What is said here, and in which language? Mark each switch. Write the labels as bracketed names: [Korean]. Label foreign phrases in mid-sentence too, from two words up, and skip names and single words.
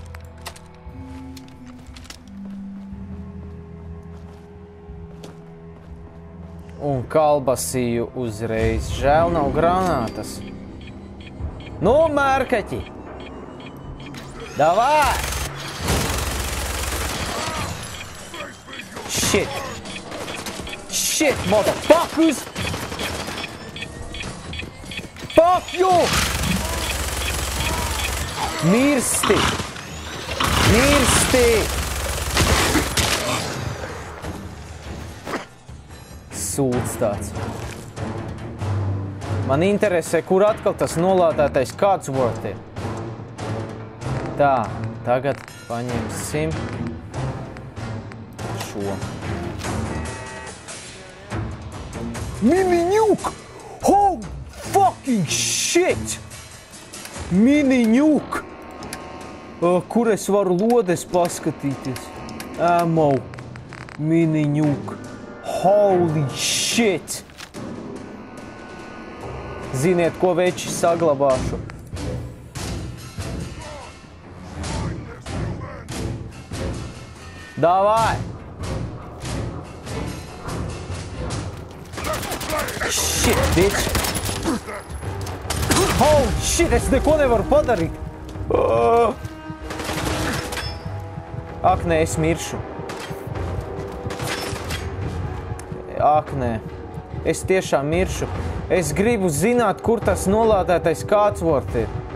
[Latvian] Un kalbasīju uzreiz. Žēl nav granātas. Nu, mērkaķi! Davai! Shit! [English] Shit, motherfuckers! Fuck you! [Latvian] Mirsti! Mirsti! Sūds tāds. Man interesē, kur atkal tas nolādētais Codsworth ir. Tā, tagad paņemsim šo. Mini-nuke! [English] Oh, fucking shit! Mini-nuke! [Latvian] Kur es varu lodes paskatīties? [English] Ammo. Mini-nuke. Holy shit! [Latvian] Ziniet, ko veči saglabāšu? Davai! [English] Shit, bitch! Holy shit, [Latvian] es neko nevaru padarīt! Ak, nē, es miršu. Ak, nē. Es tiešām miršu. Es gribu zināt, kur tas nolādētais Codsworth ir.